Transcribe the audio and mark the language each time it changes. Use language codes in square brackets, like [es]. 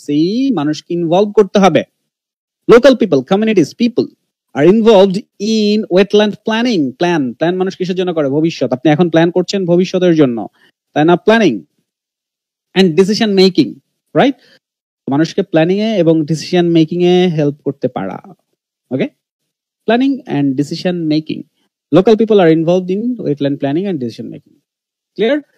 [bn] See, মানুষকে involve করতে হবে। [en] Local people, communities, people are involved in wetland planning. [bn] Plan মানুষ কিসের জন্য করে? ভবিষ্যৎ। আপনি এখন প্ল্যান করছেন ভবিষ্যতের জন্য, তাই না? [en] Planning and decision making, right? [bn] মানুষকে প্ল্যানিং এ এবং ডিসিশন মেকিং এ হেল্প করতে পারা। [en] Okay, planning and decision making, local people আর involved in wetland planning and decision making. Clear?